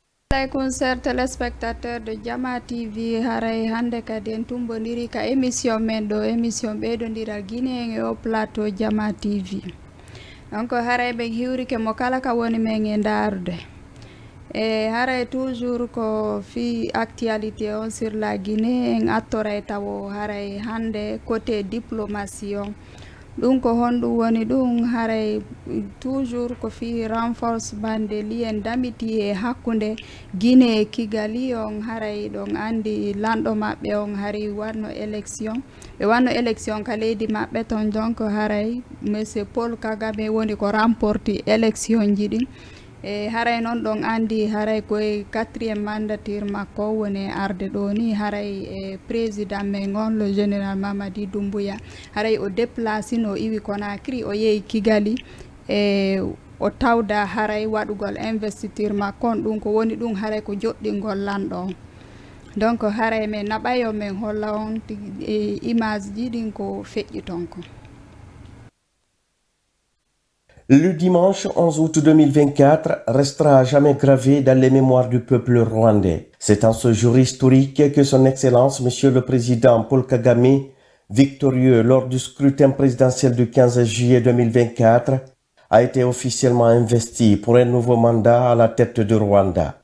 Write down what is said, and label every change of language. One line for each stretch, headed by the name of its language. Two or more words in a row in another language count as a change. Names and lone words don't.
Arabic: Assalamu alaikum
French: téléspectateurs de
Fula: Jama TV haray hande kadi en tumbodiri ka émission men ɗo émission ɓeydodiral Guinée e o plateau Jama TV. Donc haray ɓe hiwrike mo kala ka woni men e ndarude e haray toujours ko fi actualité on
French: sur la Guinée
Fula: en attoray tawo haray hande côté diplomatie on ɗum ko honɗum woni ɗum haray toujours ko fi
French: renforcement de lien d'amitié
Fula: e hakkunde Guinée e Kigali on haray ɗon andi lanɗo maɓɓe on hari wanno élection ɓe wanno élection ka leydi maɓɓe ton donc haray monsieur Paul Kagame woni ko remporti élection ji ɗin e haray noon ɗon andi haray koye 4e mandature makko woni arde ɗo ni haray e président men on
French: le général
Fula: Mamadi Doumbouya haray o déplacé no iwi Conakry o yehi Kigali e o tawda haray waɗugol investiture makko on ɗum ko woni ɗum haray ko joɗɗingol lanɗo on donc haray men naɓayo men holla on image ji ɗin ko feƴƴi ton ko.
French: Le dimanche 11 août 2024 restera à jamais gravé dans les mémoires du peuple rwandais. C'est en ce jour historique que son Excellence, Monsieur le Président Paul Kagame, victorieux lors du scrutin présidentiel du 15 juillet 2024, a été officiellement investi pour un nouveau mandat à la tête du Rwanda.